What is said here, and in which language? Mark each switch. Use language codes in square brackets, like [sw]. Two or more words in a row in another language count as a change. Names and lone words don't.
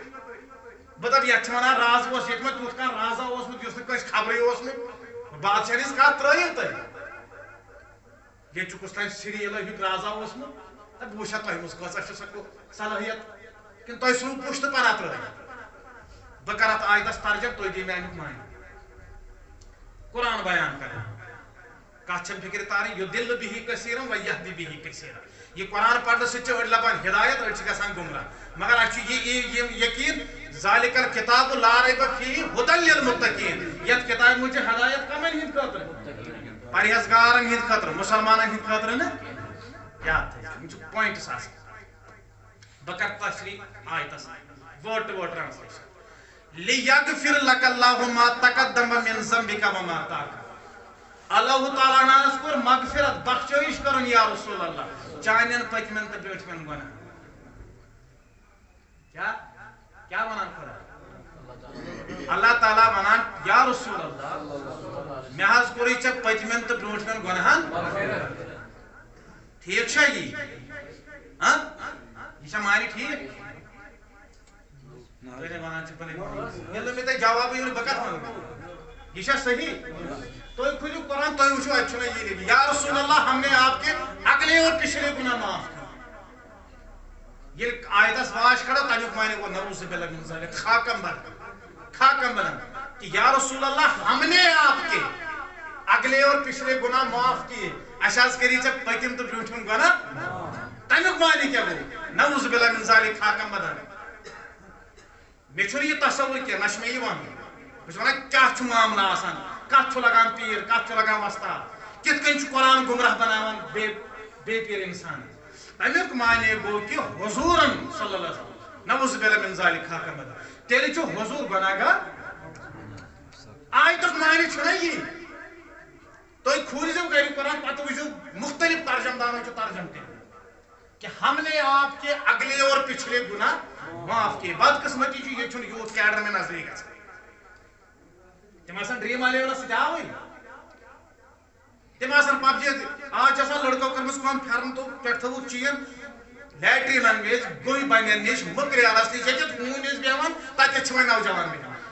[ks] بہٕ دپہٕ یتھ چھِ ونان راز بوس ییٚتہِ ما تیُتھ کانٛہہ رازا اوسمُت یُس نہٕ کٲنٛسہِ خبرٕے اوسمُت بادشاہ ہٕنٛز کتھ ترٲیِو تُہۍ ییٚتہِ چھُ کُس تانۍ سِریٖلا ہیُتھ رازا اوسمُت تہٕ بہٕ وٕچھِ ہا تۄہہِ منٛز کۭژاہ چھِ سۄ صلٲحیت کِنہٕ تۄہہِ ژھٕنوٕ پُشتہٕ پناہ ترٲیِتھ. بہٕ کرٕ اتھ آیتس ترجم تُہۍ دِیِو مےٚ امیُک معنی. قرآن بیان کران کتھ چھنہٕ فکر تارٕنۍ [ar] یُدِلُّ بِہِ کثیٖرًا وَیَہدِی بِہِ کثیٖرًا. [ks] یہ قرآن پڑھنہٕ سۭتۍ چھِ أڑۍ لبان ہدایت أڑۍ چھِ گژھان گمراہ مگر اَسہِ چھُ یہِ یقیٖن [ar] ذالِکَ الکِتابُ لا ریب فیہ ھدی للمتقیٖن. [ks] یتھ کتابہِ منٛز چھِ ہدایت کمن ہٕنٛدِ خٲطرٕ پرہیزگارن ہٕنٛدِ خٲطرٕ مُسلمانن ہٕنٛدِ خٲطرٕ نہٕ یاد تھٲیِو یِم چھِ پوینٹس آسان. بہٕ کرٕ تشریح آیتس [en] word to word translation. [ar] لِیَغْفِرْ لَكَ اللَّهُ مَا تَقَدَّمَ مِنْ ذَنبِكَ وَمَا تَأَخَّرَ. [ks] اللہ تعالیٰ ہنس کوٚر مغفرت بخشٲیش کرُن [ar] یا رسول اللہ [ks] چانٮ۪ن پٔتمٮ۪ن تہٕ برٛوٗنٛٹھمٮ۪ن گۄناہن. کیٛاہ ونان خۄدا اللہ تعالیٰ ونان [ar] یا رسول اللہ [ks] مےٚ حظ کوٚرُے ژےٚ پٔتمٮ۪ن تہٕ برٛوٗنٛٹھمٮ۪ن گۄناہن. ٹھیٖک چھا یی یہ چھا معنی ٹھیٖک ونان چھِ پنٕنۍ ییٚلہِ نہٕ مےٚ تۄہہِ جوابٕے یِیو بہٕ کتھ ونہٕ یہ چھا صحیح. تُہۍ کھوٗلِو قرآن تُہۍ وٕچھِو اَتہِ چھُنہ یہِ لیکھِتھ [ar] یا رسول اللہ [ur] ہم نے آپ کے اگلے اور پچھلے گناہ معاف کیے. [ks] ییٚلہِ آیتس واش کھڑا تمیُک معنی گوٚو [ar] نعوذ باللہ من ذالک [fa] خاکم بنان [ks] کہ [ar] یا رسول اللہ [ur] ہم نے آپ کے اگلے اور پچھلے گناہ معاف کیے. [ks] اَسہِ حظ کٔری ژےٚ پٔتِم تہٕ برٛوٗنٛٹھِم گۄناہ تمیُک معنی کیٛاہ گوٚو [ar] نعوذ باللہ من ذالک [fa] خاکم بنان. [ks] مےٚ چھُنہٕ یہِ تصوُر کینٛہہ نہ چھُ مےٚ یہِ ونُن بہٕ چھُس ونان کیٛاہ چھُ معاملہٕ آسان کتھ چھُ لگان پیٖر کتھ چھُ لگان وۄستاد کِتھ کٔنۍ چھُ قرآن گمراہ بناوان بے پیٖر انسان. تمیُک معنی گوٚو کہِ حضوٗرن [ar] صلی اللہ علیہ وسلم نعوذ باللہ من ذالک [fa] خاکم بنان [ks] تیٚلہِ چھُ حضوٗر گۄناہ گار. آیتُک معنی چھُنہ یی تُہۍ کھوٗلزیو گرِ قرآن پتہٕ وٕچھِو مختلف ترجم دانو چھُ ترجم کٔرِتھ [ur] کہ ہم نے آپ کے اگلے اور پچھلے گناہ معاف کیے. [ks] بدقسمتی چھُ ییٚتہِ چھُنہٕ یوٗتھ کیڈر مےٚ نظرے گژھان تِم آسان ڈرٛیٖم الیونس سۭتۍ آوٕے تِم آسان پب جی آز چھِ آسان لڑکو کٔرمٕژ کٲم پھٮ۪رن تو پٮ۪ٹھ تھٲوُکھ چیٖن لیٹریٖنن وِزِ گُہۍ بنٮ۪ن نِش مٔکریالس نِش ییٚتٮ۪تھ ہوٗنۍ ٲسۍ بیٚہوان تتٮ۪تھ چھِ وۄنۍ نوجوان بیٚہوان.